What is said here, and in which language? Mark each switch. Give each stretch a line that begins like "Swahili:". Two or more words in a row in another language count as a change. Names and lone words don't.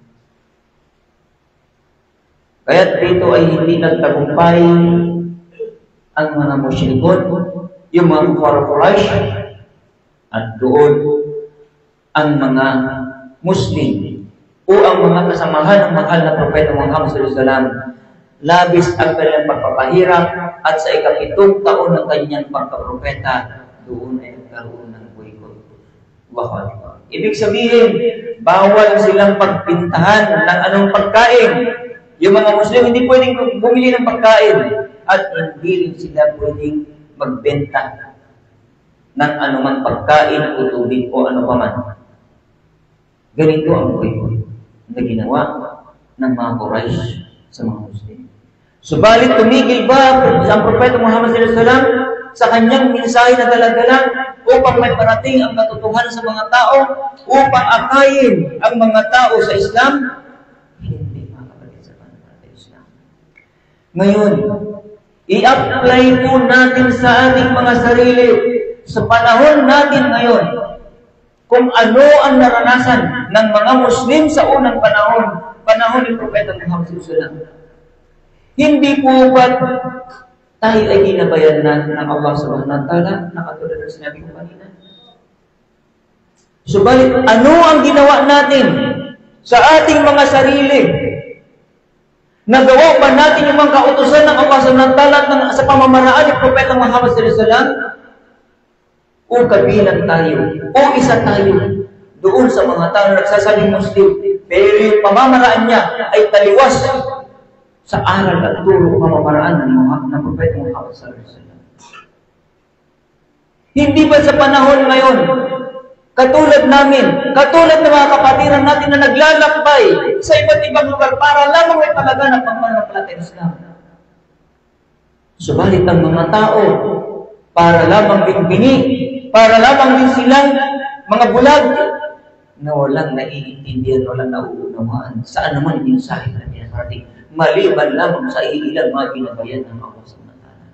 Filipino: Kaya dito ay hindi nagtagumpay ang mga musyrikon, yung mga Quraysh, at doon ang mga Muslim o ang mga kasamahan ng mahal na Propeta Muhammad
Arabic: صلى الله عليه وسلم,
Filipino: labis ang kanilang pagpapahirap at sa ika-7 taon ng kanyang pagkapropeta, doon ay nagkaroon ng boycott. Ibig sabihin, bawal silang pagpintahan ng anong pagkain. Yung mga Muslim hindi pwedeng bumili ng pagkain at hindi rin sila pwedeng magbenta ng anumang pagkain o tubig o ano pa man. Ganito ang boycott na ginawa ng mga Quraysh sa mga Muslim. Subalit tumigil ba ang Propeta Muhammad
Arabic: صلى الله عليه وسلم
Filipino: sa kanyang mensahe na dala-dala upang may parating ang katotohanan sa mga tao, upang akayin ang mga tao sa Islam? Hindi, mga kapatid, sa pananampalataya sa Islam. Ngayon, i-apply po natin sa ating mga sarili sa panahon natin ngayon kung ano ang naranasan ng mga Muslim sa unang panahon ni Propeta Muhammad
Arabic: صلى الله عليه وسلم.
Filipino: Hindi po ba tayo ay ginabayan na ng Allah
Arabic: سبحانه وتعالى
Filipino: na katulad ng sinabi ko kanina? Subalit, ano ang ginawa natin sa ating mga sarili? Nagawa ba natin yung mga kautusan ng Allah
Arabic: سبحانه وتعالى
Filipino: sa pamamaraan ni Propeta Muhammad
Arabic: صلى الله عليه وسلم?
Filipino: O kabilang tayo, o isa tayo doon sa mga tao na nagsasabing Muslim, pero yung pamamaraan niya ay taliwas sa aral at turo pamamaraan ng Propeta Muhammad
Arabic: صلى الله عليه وسلم.
Filipino: Hindi ba sa panahon ngayon, katulad namin, katulad ng mga kapatiran natin na naglalakbay sa iba't ibang lugar para lamang may talaga ng pagmamalataya ng Islam. Subalit ang mga tao, para lamang binbini, para lamang din silang mga bulag na walang naiintindihan, walang nauunawaan saan naman yung mensahe na pinarating, maliban lamang sa ilang mga binabayan ng Allah
Arabic: سبحانه وتعالى.